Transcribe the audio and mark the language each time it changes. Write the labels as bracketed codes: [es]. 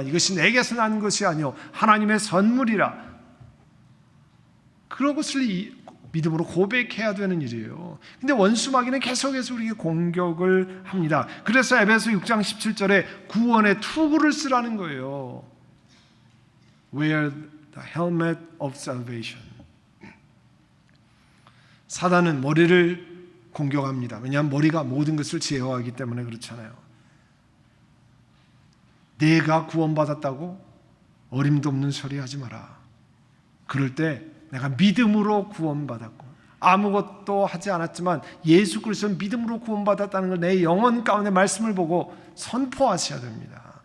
[ko] 이것이 내게서 나는 것이 아니요 하나님의 선물이라. 그런 것을 믿음으로 고백해야 되는 일이에요. 근데 원수마귀는 계속해서 우리에게 공격을 합니다. 그래서 에베소 6장 17절에 구원의 투구를 쓰라는 거예요. [en] Wear the helmet of salvation. [ko] 사단은 머리를 공격합니다. 왜냐하면 머리가 모든 것을 제어하기 때문에 그렇잖아요. 내가 구원받았다고 어림도 없는 소리 하지 마라. 그럴 때 내가 믿음으로 구원받았고 아무것도 하지 않았지만 예수 그리스도는 믿음으로 구원받았다는 걸 내 영혼 가운데 말씀을 보고 선포하셔야 됩니다.